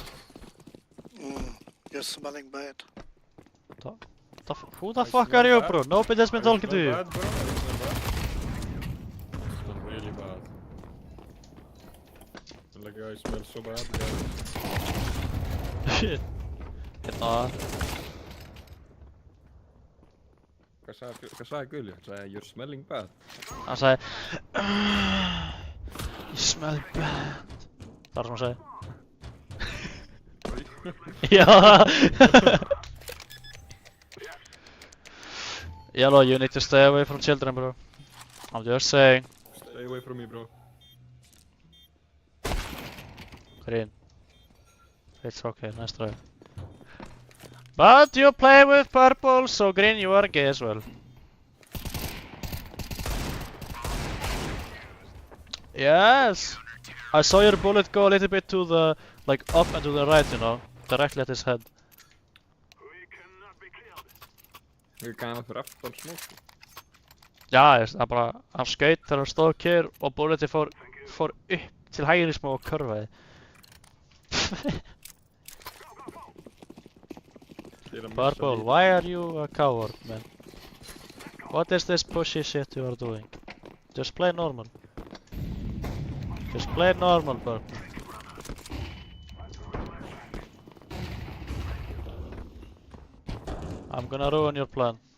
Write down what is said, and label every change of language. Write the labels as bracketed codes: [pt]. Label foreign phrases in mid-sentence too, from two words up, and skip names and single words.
[en] You're smelling bad. Who the fuck are you, bro? Nobody's been talking to you. Bad, bro. It smells really bad. Like I smell so bad, guys. Shit. [is] Hérna. Hvað sagði Gulli? Hann sagði [en] you're smelling bad. [is] Hann sagði [en] you smell bad. [is] Það var sem hann sagði. Já. [en] Yellow, you need to stay away from children, bro. I'm just saying. Stay away from me, bro. Green. It's okay, nice try. But you play with purple, so green you are gay as well. Yes! I saw your bullet go a little bit to the, like, up and to the right, you know. Directly at his head. [is] Ég kann hann fyrir aftan smók. Já, það bara, hann skaut þegar hann stóð kyrr og bulleti fór upp til hægri smá og körfaði. [en] Purple, why are you a coward, man? What is this pushy shit you are doing? Just play normal. Just play normal, Purple. I'm gonna ruin your plan.